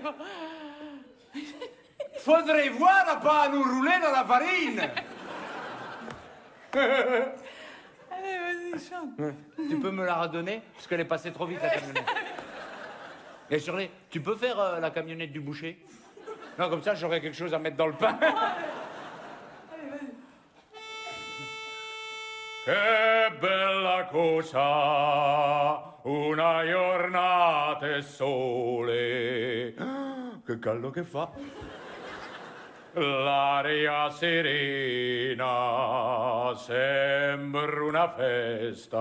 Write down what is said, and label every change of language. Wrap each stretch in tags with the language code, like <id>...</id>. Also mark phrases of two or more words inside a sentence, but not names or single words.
<fr>Faudrait voir à pas nous rouler dans la farine. Allez, vas-y, chante. Tu peux me la redonner? Parce qu'elle est passée trop vite, la camionnette. Et Shirley, tu peux faire la camionnette du boucher? Non, comme ça, j'aurai quelque chose à mettre dans le pain.</fr> <it>Che bella cosa, una giornata e sole. Che caldo che fa. L'aria serena sembra una festa.</it>